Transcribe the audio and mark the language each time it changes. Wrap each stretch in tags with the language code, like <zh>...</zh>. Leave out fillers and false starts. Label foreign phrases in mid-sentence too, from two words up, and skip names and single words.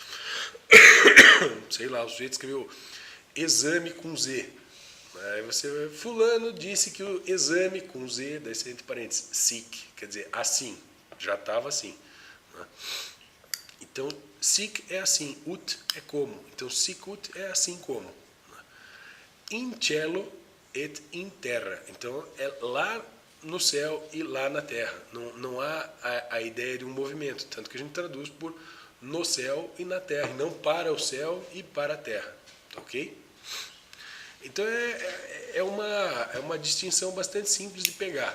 <pt>Sei lá, o sujeito escreveu exame com Z. Aí você, fulano disse que o exame com Z, daí você entre parênteses, sic, quer dizer, assim, já estava assim. Né? Então, sic é assim, ut é como. Então, sicut é assim como. Né?</pt> <la>In cielo et in terra.</la> <pt>Então, é lá no céu e lá na terra. Não há a ideia de um movimento, tanto que a gente traduz por no céu e na terra, e não para o céu e para a terra. Ok? Então é uma distinção bastante simples de pegar.</pt>